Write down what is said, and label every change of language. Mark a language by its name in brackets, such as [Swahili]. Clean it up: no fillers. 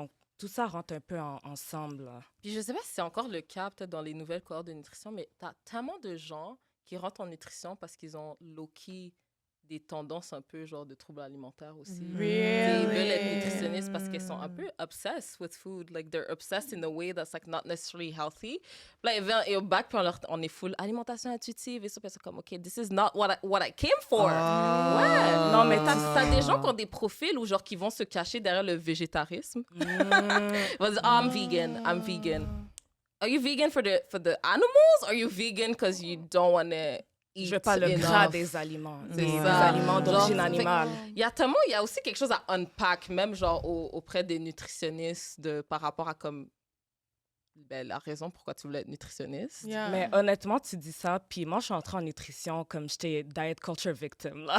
[French] Donc, tout ça rentre un peu ensemble. Là. Puis je sais pas si c'est encore le cas, peut-être dans les nouvelles cohortes de nutrition, mais t'as tellement de gens qui rentrent en nutrition parce qu'ils ont low-key des tendances un peu genre de troubles alimentaires aussi. [English] Really? [French] Ils veulent être nutritionnistes parce qu'ils sont un peu [English] obsessed with food. Like, they're obsessed in a way that's like not necessarily healthy. [French] Puis là, ils viennent et au bac, puis on est full alimentation intuitive et ça, puis c'est comme, [English] OK, this is not what I came for. [French] Ouais. Non, mais T'as des gens qui ont des profils ou genre qui vont se cacher derrière le végétarisme. Ils vont dire, [English] I'm vegan. Are you vegan for the animals? Or are you vegan because you don't want to [French] je veux pas le gras des aliments, des aliments d'origine animale. Il y a aussi quelque chose à unpack, même genre auprès des nutritionnistes par rapport à comme la raison pourquoi tu voulais être nutritionniste. [English] Yeah. [French] Mais honnêtement, tu dis ça, puis moi, je suis entrée en nutrition comme j'étais [English] diet culture victim. [French] Là.